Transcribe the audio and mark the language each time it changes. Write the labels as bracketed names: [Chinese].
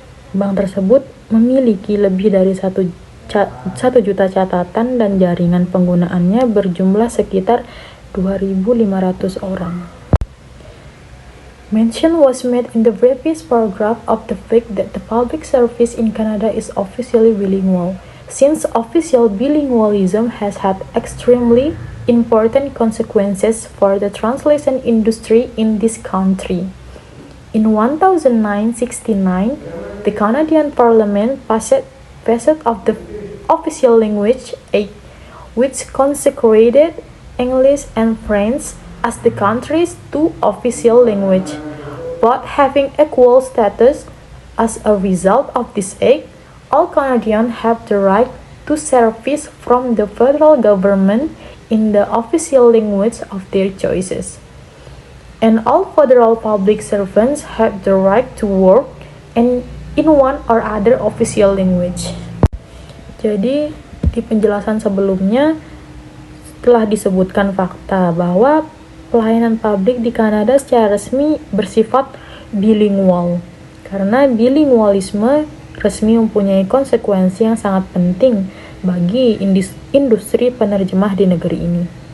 [Indonesian] Bank tersebut memiliki lebih dari 1 juta catatan dan jaringan penggunaannya berjumlah sekitar 2.500 orang. [English] Mention was made in the previous paragraph of the fact that the public service in Canada is officially bilingual, since official bilingualism has had extremely important consequences for the translation industry in this country. In 1969, the Canadian Parliament passed of the Official Language Act, which consecrated English and French as the country's two official language, both having equal status. As a result of this act, all Canadians have the right to service from the federal government in the official language of their choices. And all federal public servants have the right to work in one or other official language. [Indonesian] Jadi, di penjelasan sebelumnya telah disebutkan fakta bahwa pelayanan publik di Kanada secara resmi bersifat bilingual. Karena bilingualisme resmi mempunyai konsekuensi yang sangat penting bagi industri penerjemah di negeri ini.